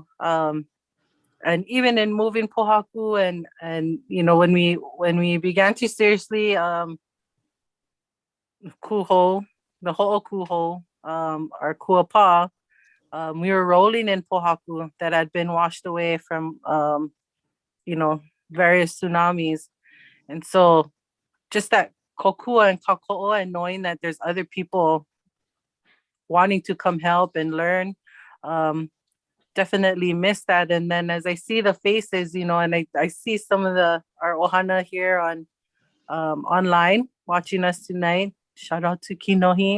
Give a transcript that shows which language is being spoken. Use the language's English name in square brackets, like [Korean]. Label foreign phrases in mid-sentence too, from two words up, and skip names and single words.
[English] And even in moving pohaku and you know, when we began to seriously kuho, the [Hawaiian] ho'o kuho, [English] our kuapa, we were rolling in pohaku that had been washed away from you know, various tsunamis. And so just that kokua and kākoʻo and knowing that there's other people wanting to come help and learn, definitely miss that. And then as I see the faces, you know, and I see some of our ohana here on online watching us tonight. Shout out to Kinohi.